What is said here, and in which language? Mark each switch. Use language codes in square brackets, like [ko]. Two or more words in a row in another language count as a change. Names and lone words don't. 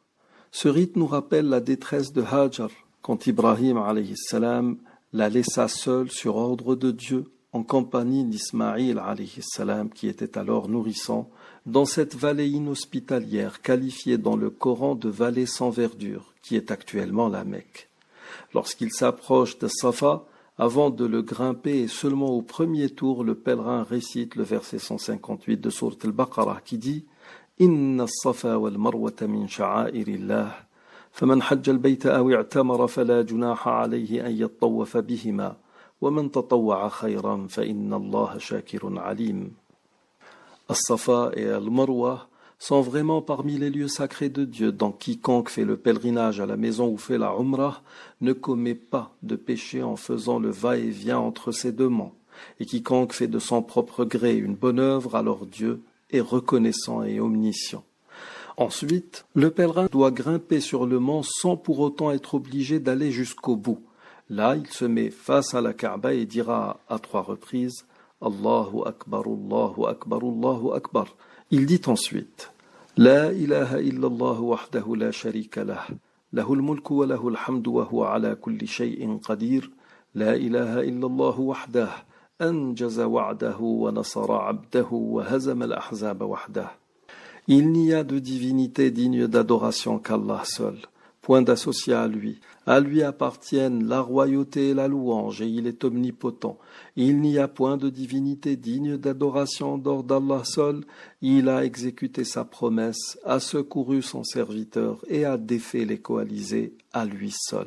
[fr] Ce rite nous rappelle la détresse de Hajar, quand Ibrahim [ar] عليه السلام [fr] la laissa seule sur ordre de Dieu en compagnie d'Ismaïl [ar] عليه السلام [fr] qui était alors nourrissant dans cette vallée inhospitalière qualifiée dans le Coran de vallée sans verdure qui est actuellement la Mecque. Lorsqu'il s'approche de Safa, avant de le grimper et seulement au premier tour, le pèlerin récite le verset 158 de Sourate Al-Baqarah qui dit « [ar] إن الصفا والمروة من شعائر الله » فمن حج البيت أو اعتمر فلا جناح عليه أن يطوف بهما ومن تطوع خيرا فإن الله شاكر عليم. [fr] As-Safa et Al-Marwa sont vraiment parmi les lieux sacrés de Dieu, donc quiconque fait le pèlerinage à la maison ou fait la Umrah ne commet pas de péché en faisant le va-et-vient entre ces 2 monts. Et quiconque fait de son propre gré une bonne œuvre, alors Dieu est reconnaissant et omniscient. Ensuite, le pèlerin doit grimper sur le mont sans pour autant être obligé d'aller jusqu'au bout. Là, il se met face à la Kaaba et dira à 3 reprises « [ar] الله أكبر، الله أكبر، الله أكبر ». [fr] Il dit ensuite « [ar] لا إله إلا الله وحده لا شريك له، له الملك وله الحمد وهو على كل شيء قدير، لا إله إلا الله وحده، أنجز وعده ونصر عبده وهزم الأحزاب وحده ». [fr] Il n'y a de divinité digne d'adoration qu'Allah seul, point d'associé à lui. À lui appartiennent la royauté et la louange, et il est omnipotent. Il n'y a point de divinité digne d'adoration en dehors d'Allah seul. Il a exécuté sa promesse, a secouru son serviteur et a défait les coalisés à lui seul.